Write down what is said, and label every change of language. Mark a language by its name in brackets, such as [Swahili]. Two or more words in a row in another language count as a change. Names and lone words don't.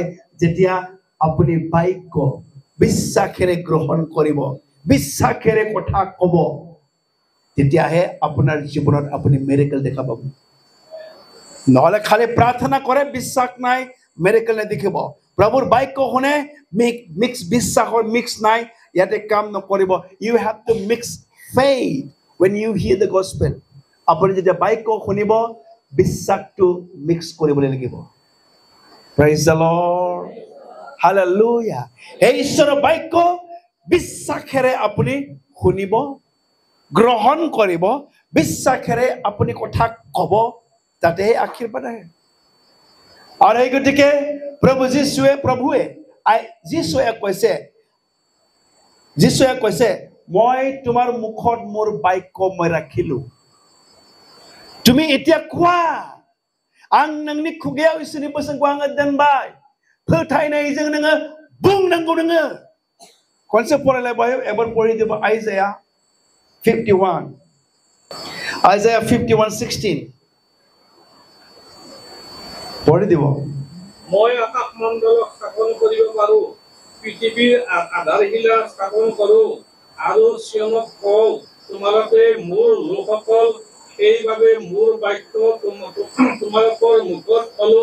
[Assamese] যেতিয়া আপুনি বাক্য বিশ্বাসেৰে গ্ৰহণ কৰিব, বিশ্বাসেৰে কথা ক'ব, তেতিয়াহে আপোনাৰ জীৱনত আপুনি মিৰেকল দেখা পাব। নহ'লে খালি প্ৰাৰ্থনা কৰে, বিশ্বাস নাই, মিৰেকল নেদেখিব। প্ৰভুৰ বাক্য শুনে, মিক্স বিশ্বাসৰ মিক্স নাই, ইয়াতে কাম নকৰিব। [English] you have to mix faith when you hear the gospel. [Assamese] আপুনি যেতিয়া বাক্য শুনিব, বিশ্বাসটো মিক্স কৰিবলৈ লাগিব। [English] praise the Lord, hallelujah. [Assamese] এই ঈশ্বৰৰ বাক্য বিশ্বাসেৰে আপুনি শুনিব, গ্ৰহণ কৰিব, বিশ্বাসেৰে আপুনি কথা ক'ব, তাতেহে আশীৰ্বাদ আহে। আৰু এই গতিকে যীশুৱে কৈছে, মই তোমাৰ মুখত মোৰ বাক্য মই ৰাখিলো, তুমি এতিয়া কোৱা। [Bodo] आं नोंनि खुगायाव इसोरनि बोसोनखौ आङो दोनबाय, फोथायनायजों नोङो बुंनांगौ। नोङो खनसे फरायलायबाय, एबार फरायदोबा आइजाया 51:16 পঢ়িদিব। [Assamese] মই আকাশমণ্ডলক স্থাপন কৰিব পাৰো, পৃথিৱীৰ আধাৰশিলা স্থাপন কৰো, আৰু চিয়নক কওঁ, তোমালোকে মোৰ লোকসকল, সেইবাবে মোৰ বাক্য তোমালোকৰ মুখত থলো।